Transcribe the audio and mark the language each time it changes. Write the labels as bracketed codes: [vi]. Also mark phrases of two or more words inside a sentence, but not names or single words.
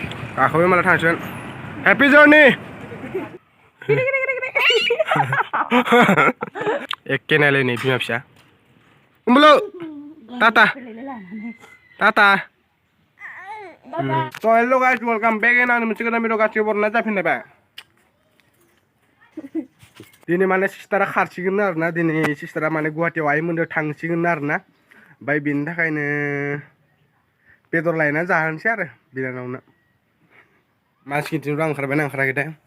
[brx] गाखोबाय माला थांसिगोन [en] happy journey [brx] एखे नायलायनाय बिमा फिसा होमबाल' टाटा टाटा [en] So hello guys, welcome back in [brx] आं मोनसे गोदान भिडिअ गासिबो बरनाय जाफिनलायबाय दिनै माने सिस्टारा खारसिगोन आरोना दिनै सिस्टारा माने गुवाहाटीयाव आइमोनदो थांसिगोन आरोना ओमफ्राय बेनि थाखायनो बेदर लायना जाहोनोसै आरो बिनानावनो मानसि गिदिरफ्रा ओंखारबायना ओंखाराखैथाय